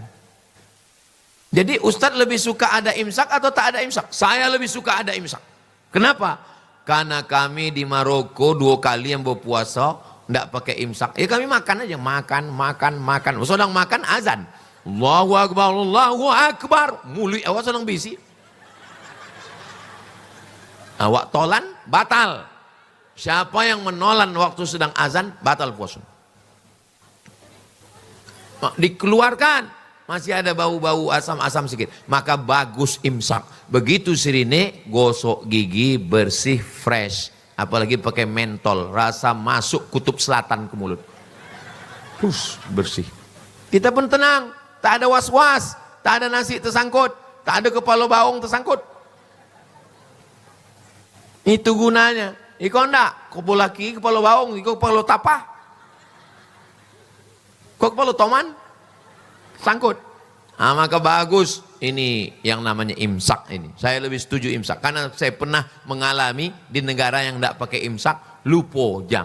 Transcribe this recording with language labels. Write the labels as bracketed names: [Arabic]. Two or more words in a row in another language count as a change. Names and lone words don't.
[Malay] Jadi Ustadz lebih suka ada imsak atau tak ada imsak? Saya lebih suka ada imsak. Kenapa? Karena kami di Maroko 2 kali yang berpuasa tidak pakai imsak. Ya kami makan aja, makan. Sedang makan azan. [Arabic] الله أكبر، الله أكبر. [Malay] Mulut awak sedang bisi. Awak tolan, batal. Siapa yang menolan waktu sedang azan, batal puasa. Dikeluarkan, masih ada bau-bau asam-asam sedikit. Maka bagus imsak. Begitu sirine, gosok gigi bersih, fresh. Apalagi pakai mentol, rasa masuk kutub selatan ke mulut. Bersih. Kita pun tenang, tak ada was-was, tak ada nasi tersangkut, tak ada kepala baung tersangkut. Itu gunanya. Iko ndak, kepala laki, kepala baung, iko kepala tapah. Kok kepala toman? Sangkut. Maka bagus ini yang namanya imsak ini. Saya lebih setuju imsak karena saya pernah mengalami di negara yang ndak pakai imsak, lupa jam.